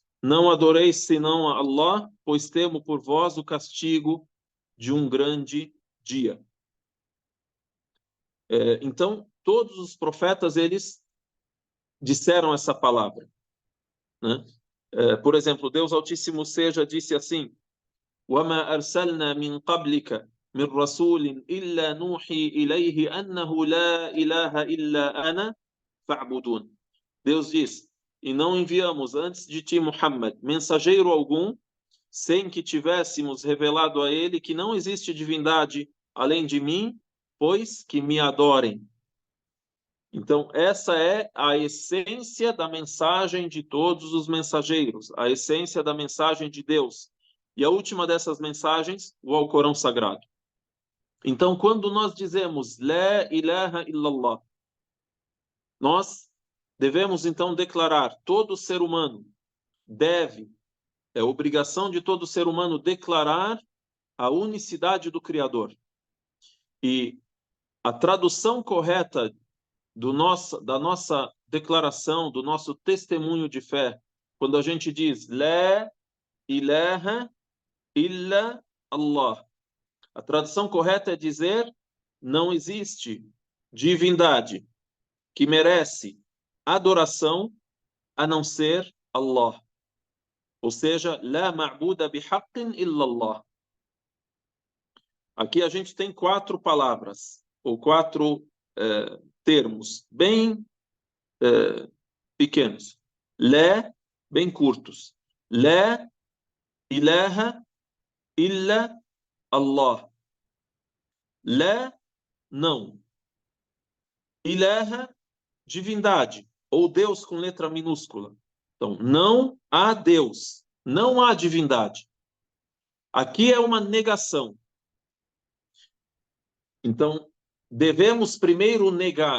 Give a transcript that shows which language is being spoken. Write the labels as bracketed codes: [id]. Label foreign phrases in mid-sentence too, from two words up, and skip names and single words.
[pt] Não adoreis senão a Allah, pois temo por vós o castigo de um grande dia. Então, todos os profetas, eles disseram essa palavra, né? Por exemplo, Deus Altíssimo Seja disse assim: [ar] وَمَا أَرْسَلْنَا مِنْ قَبْلِكَ مِنْ رَسُولٍ إِلَّا نُوحِي إِلَيْهِ أَنَّهُ لَا إِلَهَ إِلَّا أَنَا فَاعْبُدُونِ. [pt] Deus diz: e não enviamos antes de ti, Muhammad, mensageiro algum, sem que tivéssemos revelado a ele que não existe divindade além de mim, pois que me adorem. Então, essa é a essência da mensagem de todos os mensageiros, a essência da mensagem de Deus. E a última dessas mensagens, o Alcorão Sagrado. Então, quando nós dizemos [ar] لا إله إلا الله, [pt] nós devemos então declarar: todo ser humano deve, é obrigação de todo ser humano declarar a unicidade do Criador. E a tradução correta da nossa declaração, do nosso testemunho de fé, quando a gente diz [ar] لا إله إلا الله, [pt] a tradução correta é dizer: não existe divindade que merece adoração a não ser Allah. Ou seja, [ar] لا معبود بحق إلا الله. [pt] Aqui a gente tem 4 palavras, ou 4 termos bem pequenos. La, bem curtos. [ar] لا إله إلا الله. [pt] La, não. Ilaha, divindade, ou Deus com letra minúscula. Então, não há Deus, não há divindade. Aqui é uma negação. Então, devemos primeiro negar.